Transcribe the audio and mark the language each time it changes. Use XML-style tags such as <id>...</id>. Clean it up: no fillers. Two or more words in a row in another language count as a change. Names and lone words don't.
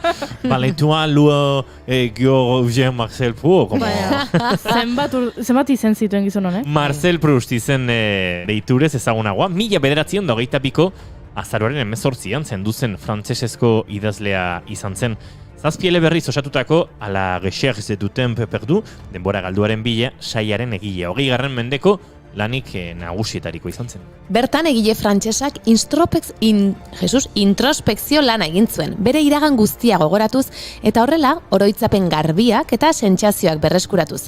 <eu>Valentin Louis Georges Eugène Marcel Proust. Zenbat izen zituen gizon honek? Marcel Proust izen deiturez ezagunagoa. 1902ko azaroaren 18an zenduzen frantsesezko idazlea izan zen. 7 eleberriz osatutako A la recherche du temps perdu, denbora galduaren bila, saiaren egile. 20. mendeko lanik nagusietariko izan zen. Bertan egile frantsesak introspekzio lana egin zuen, bere iragan guztia gogoratuz eta horrela oroitzapen garbiak eta sentsazioak berreskuratuz.</eu>